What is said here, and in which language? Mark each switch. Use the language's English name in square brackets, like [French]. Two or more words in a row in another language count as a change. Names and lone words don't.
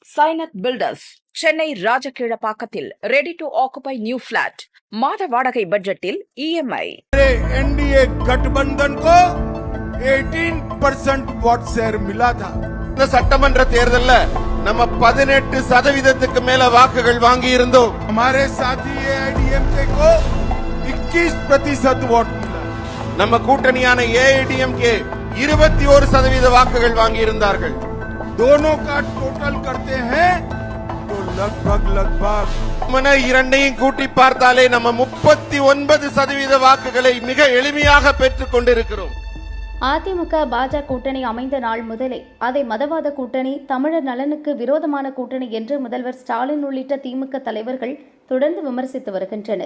[Tamil] Sainet Builders, சென்னை ராஜகீழப்பாக்கத்தில் [English] ready to occupy new flat [Tamil] மாத வாடகை பட்ஜெட்டில் EMI. [Hindi] एनडीए गठबंधन को 18% वोट शेयर मिला था. [Tamil] இந்த சட்டமன்ற தேர்தல்ல நம்ம 18% மேல வாக்குகள் வாங்கி இருந்தோம். [Hindi] हमारे साथी AIDMK को 21% वोट मिला. [Tamil] நம்ம கூட்டணியான AIDMK 21% வாக்குகள் வாங்கி இருந்தார்கள். [Hindi] दोनों का टोटल करते हैं तो लगभग [Tamil] இரண்டையும் கூட்டி பார்த்தாலே நம்ம 39% வாக்குகளை மிக எளிமையாக பெற்றுக் கொண்டிருக்கிறோம். அதிமுக பாஜக கூட்டணி அமைந்த நாள் முதலே அதை மதவாத கூட்டணி, தமிழர் நலனுக்கு விரோதமான கூட்டணி என்று முதல்வர் ஸ்டாலின் உள்ளிட்ட திமுக தலைவர்கள் தொடர்ந்து விமர்சித்து வருகின்றனர்.